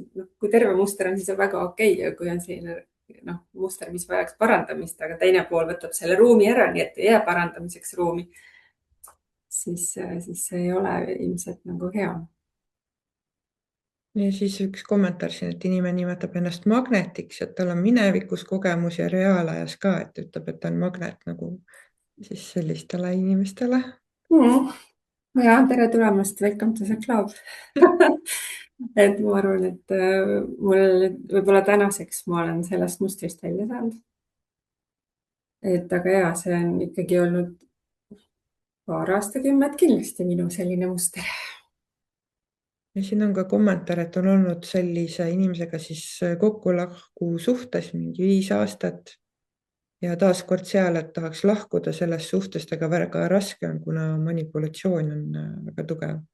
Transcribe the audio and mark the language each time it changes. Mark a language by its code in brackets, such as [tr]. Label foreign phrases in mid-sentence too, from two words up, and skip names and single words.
[et] Kui terve muster on, siis on väga okei ja kui on selline muster, mis vajaks parandamist, aga teine pool võtab selle ruumi ära, nii et ei jää parandamiseks ruumi, siis see ei ole ilmselt nagu hea. Ja siis üks kommentaar siin, et inimene nimetab ennast magnetiks, et tal on minevikus kogemus ja reaalajas ka, et ütleb, et ta on magnet nagu siis sellistele inimestele. Ja, tere tulemast, [en] welcome to the club. [et] Et ma arvan, et mul võib-olla tänaseks ma olen sellest mustrist välja saanud. Et aga ja, see on ikkagi olnud paar aastakümmet kindlasti minu selline muster. Ja siin on ka kommentaar, et on olnud sellise inimesega siis kokku-lahku suhtes mingi 5 aastat ja taaskord seal, et tahaks lahkuda sellest suhtest, aga väga raske on, kuna manipulatsioon on väga tugev.